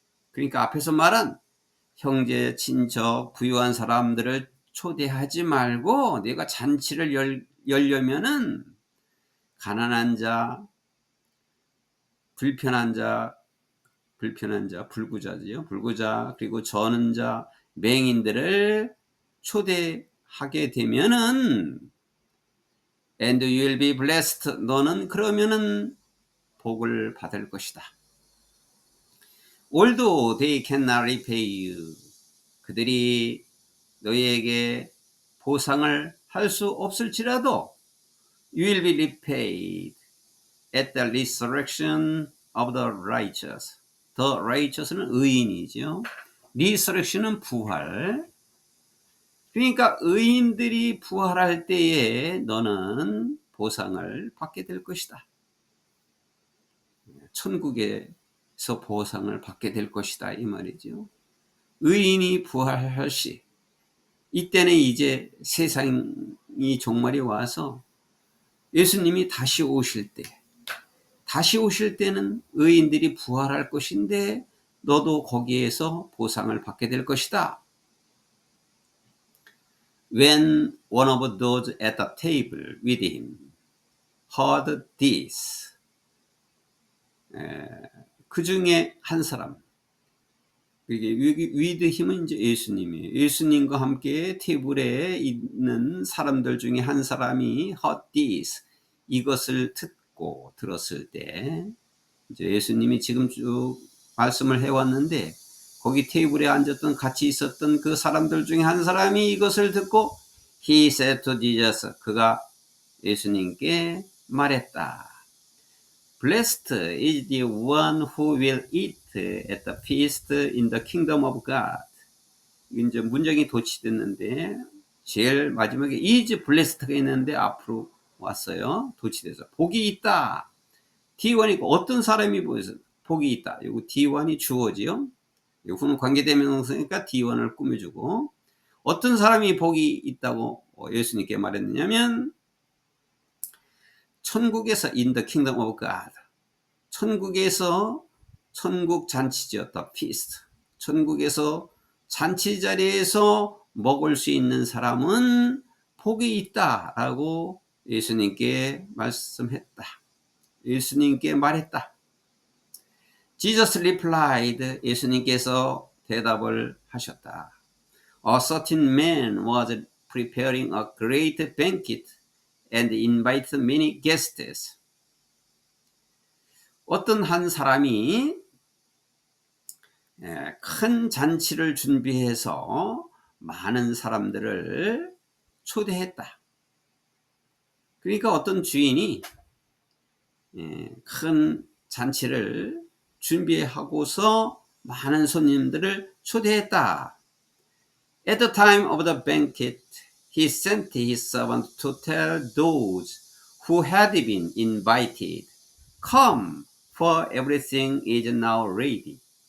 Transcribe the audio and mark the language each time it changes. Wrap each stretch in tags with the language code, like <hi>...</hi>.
<ko>그러니까 앞에서 말한 형제, 친척, 부유한 사람들을 초대하지 말고 내가 잔치를 열려면은 가난한 자, 불편한 자, 불구자지요. 불구자, 그리고 저는 자, 맹인들을 초대하게 되면은</ko> <en>and you will be blessed,</en> <ko>너는 그러면은 복을 받을 것이다.</ko> <en>Although they cannot repay you,</en> <ko>그들이 너희에게 보상을 할 수 없을지라도</ko> <en>you will be repaid at the resurrection of the righteous.</en> <ko>The righteous는 의인이죠. resurrection은 부활. 그러니까 의인들이 부활할 때에 너는 보상을 받게 될 것이다. 천국에서 보상을 받게 될 것이다 이 말이죠. 의인이 부활할 시, 이때는 이제 세상이 종말이 와서 예수님이 다시 오실 때는 의인들이 부활할 것인데 너도 거기에서 보상을 받게 될 것이다.</ko> <en>When one of those at the table with him heard this,</en> <ko>그 중에 한 사람, 이게</ko> <en>with him은</en> <ko>이제 예수님이에요. 예수님과 함께 테이블에 있는 사람들 중에 한 사람이</ko> <en>heard this,</en> <ko>이것을 듣고 들었을 때, 이제 예수님이 지금 쭉 말씀을 해왔는데, 거기 테이블에 앉았던 같이 있었던 그 사람들 중에 한 사람이 이것을 듣고</ko> <en>he said to Jesus,</en> <ko>그가 예수님께 말했다.</ko> <en>Blessed is the one who will eat at the feast in the kingdom of God.</en> <ko>이제 문장이 도치됐는데 제일 마지막에 is blessed가 있는데 앞으로 왔어요. 도치돼서 복이 있다. D1이 어떤 사람이 복이 있다. 이거 D1이 주어지요. 이거는 관계대명사니까 D1을 꾸며주고, 어떤 사람이 복이 있다고 예수님께 말했느냐면 천국에서</ko> <en>in the kingdom of God,</en> <ko>천국에서, 천국 잔치죠. the feast, 천국에서 잔치 자리에서 먹을 수 있는 사람은 복이 있다라고 예수님께 말씀했다. 예수님께 말했다.</ko> <en>Jesus replied,</en> <ko>예수님께서 대답을 하셨다.</ko> <en>A certain man was preparing a great banquet and invited many guests.</en> <ko>어떤 한 사람이 큰 잔치를 준비해서 많은 사람들을 초대했다. 그러니까 어떤 주인이 큰 잔치를 준비하고서 많은 손님들을 초대했다.</ko> <en>At the time of the banquet, he sent his servant to tell those who had been invited, come, for everything is now ready.</en>